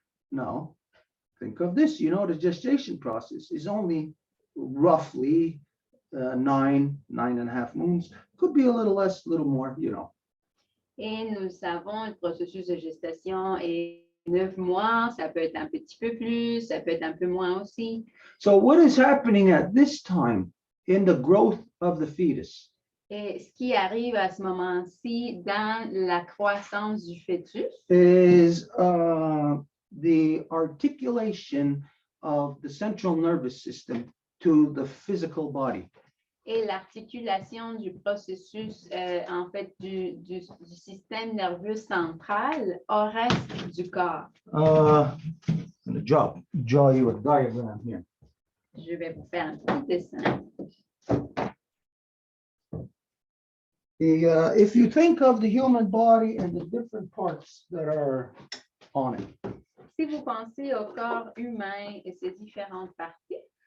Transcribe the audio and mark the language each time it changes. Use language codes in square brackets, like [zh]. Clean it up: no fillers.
[en] Now, think of this, the gestation process is only roughly 9.5 moons. Could be a little less, a little more, [fr] Et nous savons, le processus de gestation est 9 mois, ça peut être un petit peu plus, ça peut être un peu moins aussi. [en] So what is happening at this time in the growth of the fetus [fr] Et ce qui arrive à ce moment-ci dans la croissance du fœtus, [en] is the articulation of the central nervous system to the physical body. [fr] et l'articulation du processus, en fait, du système nerveux central au reste du corps. [en] I'm going to draw you a diagram here. [fr] Je vais vous faire un petit dessin. [en] If you think of the human body and the different parts that are on it. [fr] Si vous pensez au corps humain et ses différentes parties,